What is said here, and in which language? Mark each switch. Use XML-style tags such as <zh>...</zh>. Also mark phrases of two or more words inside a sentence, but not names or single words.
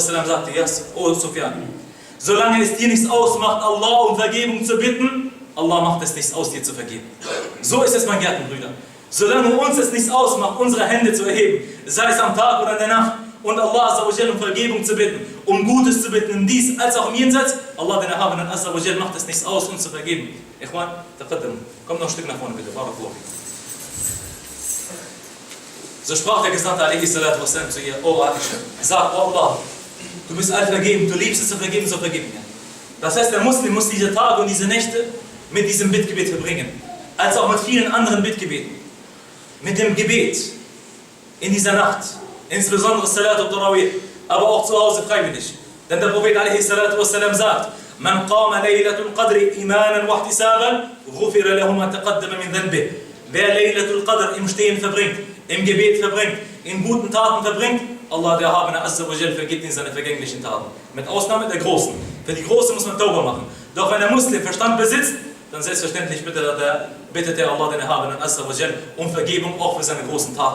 <de>sagte, ja, oh Sufyan, solange es dir nichts ausmacht, Allah um Vergebung zu bitten, Allah macht es nichts aus, dir zu vergeben. So ist es, mein Gärtenbrüder. Solange uns es nichts ausmacht, unsere Hände zu erheben, sei es am Tag oder in der Nacht, und Allah</de> <ar>عز وجل</ar> <de>um Vergebung zu bitten, um Gutes zu bitten, im Dies als auch im Jenseits, Allah den Erhabenen</de> <ar>عز وجل</ar> <de>macht es nichts aus, uns zu vergeben.</de> <ar>إخوان، تقدم,</ar> <de>kommt noch ein Stück nach vorne bitte, Barakallahu. So sprach der Gesandte a.s.w. zu ihr, oh Aisha, sag, oh Allah, du bist allvergeben, du liebst es zu vergeben, so vergib mir. Das heißt, der Muslim muss diese Tage und diese Nächte mit diesem Bittgebet verbringen, als auch mit vielen anderen Bittgebeten. Mit dem Gebet in dieser Nacht, insbesondere</de> <ar>صلاة التراويح,</ar> <de>aber auch zu Hause freiwillig. Denn der Prophet a.s.w. sagt,</de> <ar>من قام ليلة القدر إيمانا واحتسابا غفر له ما تقدم من ذنبه.</ar> <de>Wer Laylatul Qadr im Stehen verbringt, im Gebet verbringt, in guten Taten verbringt, Allah der Erhabene</de> <ar>عز وجل</ar> <de>vergibt ihm seine vergänglichen Taten. Mit Ausnahme der Großen. Für die Großen muss man Tauba machen. Doch wenn der Muslim Verstand besitzt, dann selbstverständlich bittet er Allah den Erhabenen</de> <ar>عز وجل</ar> <de>um Vergebung auch für seine großen Taten.</de>